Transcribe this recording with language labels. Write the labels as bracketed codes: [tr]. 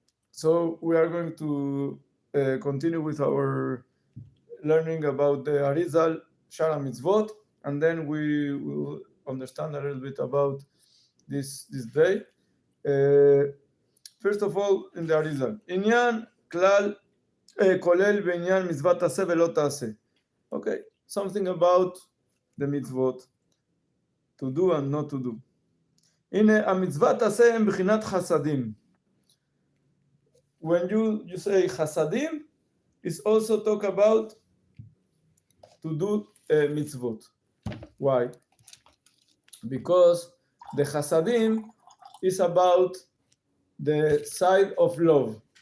[en] So we are going to continue with our learning about the Arizal Shara Mitzvot, and then we will understand a little bit about this day. First of all, in the Arizal, Inyan Klal Kolel B'inyan Mitzvat Taseh V'lo Taseh. Okay, something about the mitzvot, to do and not to do. [he] הנה, המצוות תעשה הם בחינת חסדים. [en] When you say חסדים, it's also talk about to do mitzvot. Why? Because the חסדים is about the side of love.